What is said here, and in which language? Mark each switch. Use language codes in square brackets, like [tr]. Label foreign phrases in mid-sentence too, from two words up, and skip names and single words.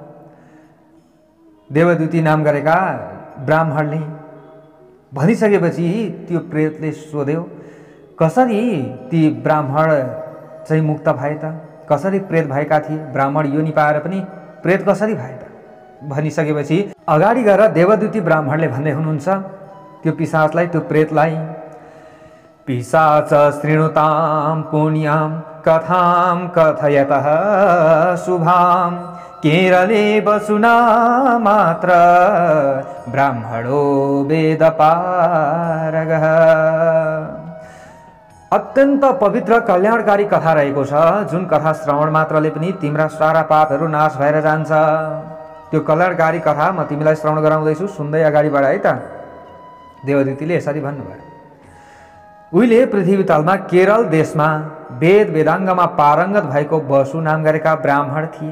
[ne] देवदूती नाम गरेका ब्राह्मणले भनिसकेपछि त्यो प्रेतले सोध्यो, कसरी ती ब्राह्मण चाहिँ मुक्त भए त? कसरी प्रेत भएका थिए? ब्राह्मण योनि पाएर पनि प्रेत कसरी भए त? भनिसकेपछि अगाडि गएर देवदूती ब्राह्मणले भन्दै हुनुहुन्छ त्यो पिशाचलाई, त्यो प्रेतलाई, [sa] पिशाच शृणुतां पुण्यां कथां कथयतः शुभां केरले बसुना मात्र ब्राह्मणो वेदपारगः। [ne] अत्यन्त पवित्र कल्याणकारी कथा रहेको छ, जुन कथा श्रवण मात्रले पनि तिम्रा सारा पापहरू नाश भएर जान्छ। त्यो कल्याणकारी कथा म तिमीलाई श्रवण गराउँदैछु, सुन्दै अगाडि बढ है त। देवदूतीले यसरी भन्नुभयो। उहिले पृथ्वी तलमा केरल देशमा वेद वेदाङ्गमा पारङ्गत भएको बसु नाम गरेका ब्राह्मण थिए।